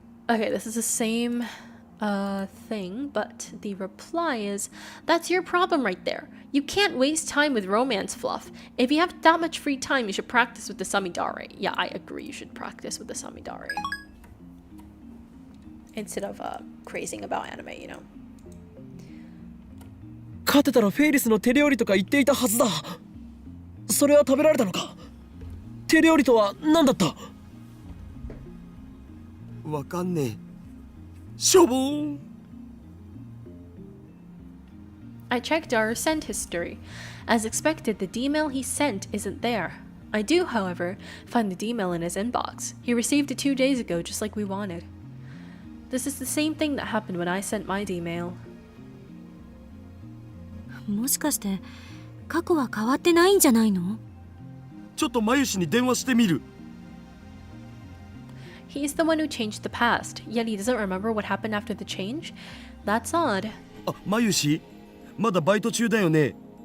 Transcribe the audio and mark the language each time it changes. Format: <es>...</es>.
<en>Okay, this is the same thing, but the reply is, that's your problem right there. You can't waste time with romance fluff. If you have that much free time, you should practice with the Samidare. Yeah, I agree, you should practice with the Samidare. Instead of crazing about anime, you know.</en> <ja>勝てたらフェイリスの手料理とか言っていたはずだ。それは食べられたのか？手料理とは何だった？わかんねえ。しょぼーん。</ja> <en>I checked our send history. As expected, the D-mail he sent isn't there. I do, however, find the D-mail in his inbox. He received it 2 days ago, just like we wanted. This is the same thing that happened when I sent my D-mail.</en> <ja>もしかして過去は変わってないんじゃないの？ちょっとマユシに電話してみる。</ja> <en>He's the one who changed the past, yet he doesn't remember what happened after the change? That's odd.</en> <ja>あ、マユシ、まだバイト中だよね。</ja>